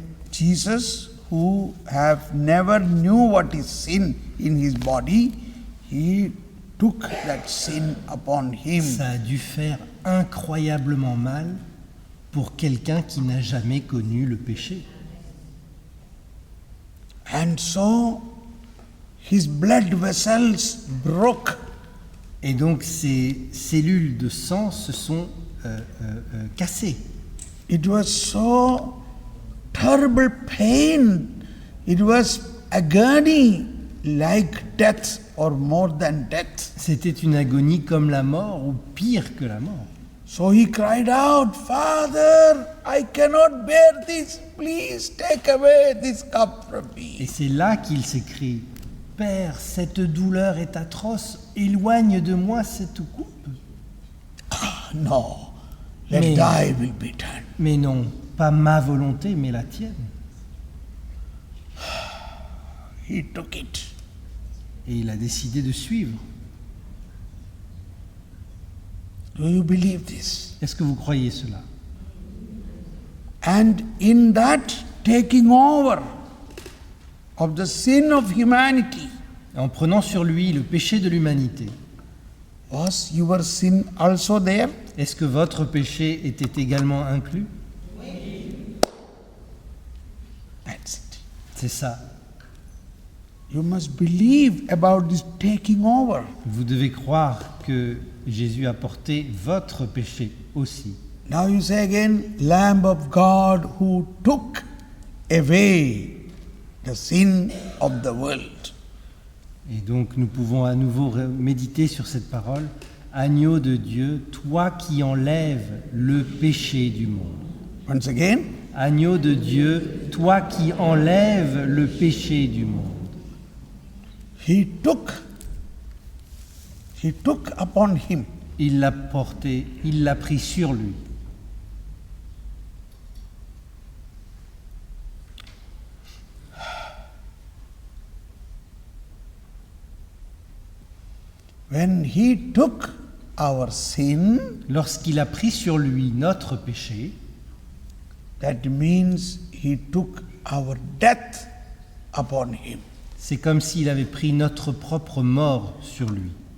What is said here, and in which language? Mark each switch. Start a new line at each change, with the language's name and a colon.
English: Jesus, who have never knew what is sin in his body, he took that sin upon him.
French: Ça a dû faire incroyablement mal pour quelqu'un qui n'a jamais connu le péché.
English: And so his blood vessels broke.
French: Et donc ces cellules de sang se sont cassées.
English: It was so terrible pain. It was agony like death or more than death.
French: C'était une agonie comme la mort ou pire que la mort.
English: So he cried out, Father, I cannot bear this. Please take away this cup from
French: Et
English: me.
French: c'est là qu'il s'écrie « Père, cette douleur est atroce, éloigne de moi cette coupe.
English: No, let
French: Mais-
English: thy will be done. »
French: Mais non, pas ma volonté, mais la tienne.
English: He took it.
French: Et il a décidé de suivre.
English: Do you believe this?
French: Est-ce que vous croyez cela?
English: And in that taking over of the sin of humanity,
French: En prenant sur lui le péché de l'humanité,
English: was your sin also there?
French: est-ce que votre péché était également inclus?
English: That's it.
French: C'est ça.
English: You must believe about this taking over.
French: Vous devez croire que Jésus a porté votre péché aussi.
English: Now you say again, Lamb of God who took away the sin of the world.
French: Et donc nous pouvons à nouveau méditer sur cette parole. Agneau de Dieu, toi qui enlèves le péché du monde.
English: Once again,
French: Agneau de Dieu, toi qui enlèves le péché du monde.
English: he took upon him
French: Il l'a porté, il l'a pris sur lui.
English: when he took our sin.
French: Lorsqu'il a pris sur lui notre péché,
English: That means he took our death upon him.
French: c'est comme s'il avait pris notre propre mort sur lui.